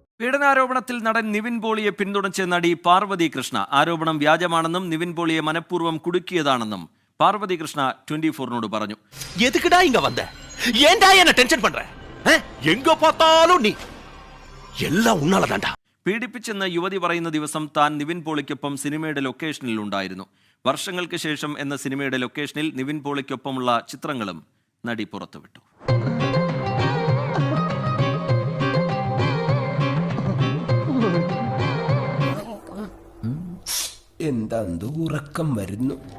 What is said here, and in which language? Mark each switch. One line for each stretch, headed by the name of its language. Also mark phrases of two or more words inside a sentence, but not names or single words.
Malayalam: പീഡനാരോപണത്തിൽ നടൻ നിവിൻ പോളിയെ പിന്തുണച്ച നടി പാർവതി കൃഷ്ണ ആരോപണം വ്യാജമാണെന്നും നിവിൻ പോളിയെ മനഃപൂർവ്വം കുടുക്കിയതാണെന്നും പാർവതി കൃഷ്ണ 24-നോട് പറഞ്ഞു.
Tamil: எதுக்குடா இங்க வந்த? ஏன்டா என்ன டென்ஷன் பண்ற? எங்க பார்த்தாலும் நீ எல்லாம் உன்னால தான்டா.
Malayalam: പീഡിപ്പിച്ചെന്ന് യുവതി പറയുന്ന ദിവസം താൻ നിവിൻ പോളിക്കൊപ്പം സിനിമയുടെ ലൊക്കേഷനിൽ ഉണ്ടായിരുന്നു. വർഷങ്ങൾക്ക് ശേഷം എന്ന സിനിമയുടെ ലൊക്കേഷനിൽ നിവിൻ പോളിക്കൊപ്പമുള്ള ചിത്രങ്ങളും നടി പുറത്തുവിട്ടു. എന്താ ഉറക്കം വരുന്നു.